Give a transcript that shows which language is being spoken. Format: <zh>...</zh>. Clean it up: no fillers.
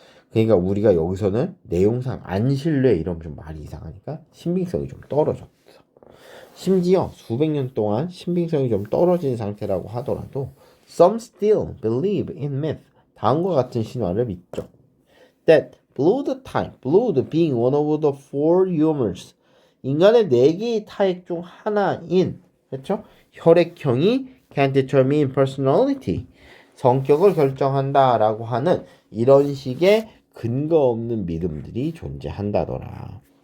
<ko>그러니까 우리가 여기서는 내용상 안 신뢰 이러면 좀 말이 이상하니까 신빙성이 좀 떨어졌어. 심지어 수백 년 동안 신빙성이 좀 떨어진 상태라고 하더라도</ko> <en>some still believe in myth.</en> <ko>다음과 같은 신화를 믿죠.</ko> <en>That blood being one of the four humors.</en> <ko>인간의 4개의 타입 중 하나인, 그렇죠? 혈액형이</ko> <en>can determine personality.</en> <ko>성격을 결정한다라고 하는 이런 식의 근거 없는 믿음들이 존재한다더라.</ko>